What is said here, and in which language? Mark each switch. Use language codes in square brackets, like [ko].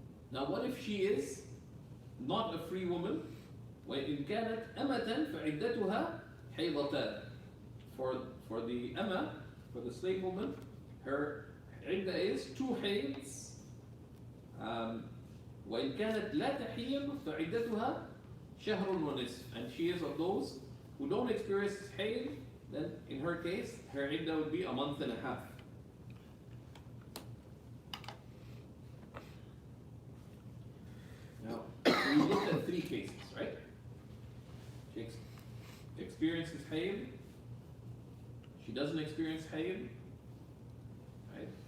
[en] Now what if she is not a free woman? [ar] وإن كانت أمة فعدتها حيضتان. [en] For the amma, for the slave woman, her idda is 2 haids. [ar] وإن كانت لا تحيض فعدتها شهر ونصف. [en] And she is of those who don't experience hayd, then in her case, her idda would be a month and a half. Now, we looked at 3 cases, right? She experiences hayd, she doesn't experience hayd, right?